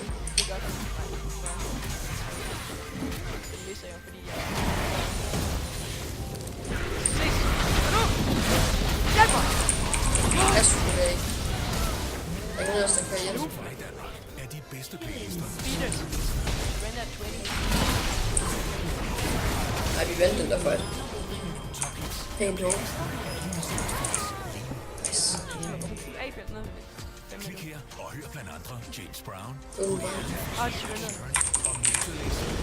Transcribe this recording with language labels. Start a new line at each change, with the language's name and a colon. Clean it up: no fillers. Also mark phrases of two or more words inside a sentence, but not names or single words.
Danish: Det gør det. Det læser jeg, fordi jeg... Ses! Og nu! Hjælp mig! Jeg skulle da ikke. Der er ingen af os, der kan hjælpe. Fredag er de bedste playlister.
English: Beat it! Surrender at 20.
Danish: Nej, vi vandt den der fight. Pænt hårdt. Nice. Fuld A-felt ned. Klik her og hør blandt andre James Brown Surrender. og Major Lazer.